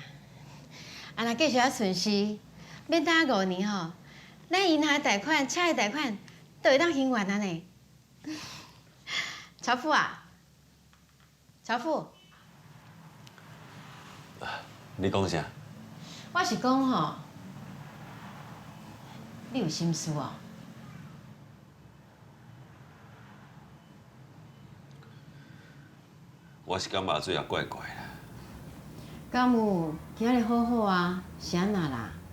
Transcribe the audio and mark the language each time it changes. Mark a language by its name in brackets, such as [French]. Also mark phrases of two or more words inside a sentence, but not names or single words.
[Min Nan Chinese] 啊，若继续啊顺势，免等5年吼，咱银行的贷款、车的贷款都会当还完啊呢。曹富啊，曹富，你讲啥？我是讲吼，你有心事哦？我是感觉水也怪怪啦。敢有今日好好啊？是安那啦？